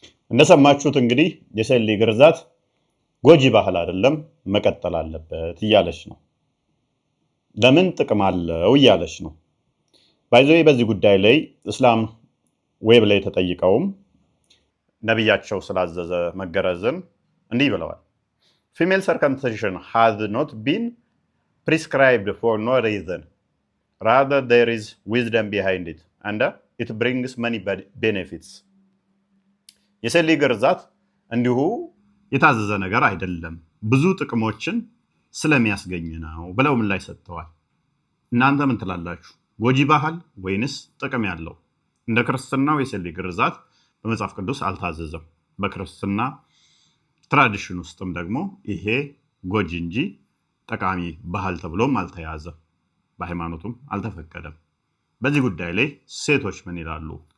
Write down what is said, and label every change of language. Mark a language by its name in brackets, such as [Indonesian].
[Amharic] እንደሰማችሁት እንግዲህ የሴት ልጅ ግርዛት ጎጂ ባህል አይደለም፣ መቀጠል አለበት እያለች ነው። ለምን ጥቅም አለው እያለች ነው። ባይዘይ በዚህ ጉዳይ ላይ እስላም ዌብ ላይ ተጠይቀውም ነብያቸው ስላዘዘ መገረዝን እንዲህ ብለዋል። [English] Female circumcision has not been prescribed for no reason. Rather, there is wisdom behind it and it brings many benefits. [Amharic] የሴት ልጅ ግርዛት እንዲሁ የታዘዘ ነገር አይደለም፣ ብዙ ጥቅሞችን ስለሚያስገኝ ነው ብለው ምን ላይ ሰጥተዋል። እናንተ ምን ትላላችሁ? ጎጂ ባህል ወይንስ ጥቅም ያለው? እንደ ክርስትናው የሴት ልጅ ግርዛት በመጽሐፍ ቅዱስ አልታዘዘም። በክርስትና ትራዲሽን ውስጥም ደግሞ ይሄ ጎጂ እንጂ ጠቃሚ ባህል ተብሎም አልተያዘም፣ በሃይማኖቱም አልተፈቀደም። በዚህ ጉዳይ ላይ ሴቶች ምን ይላሉ?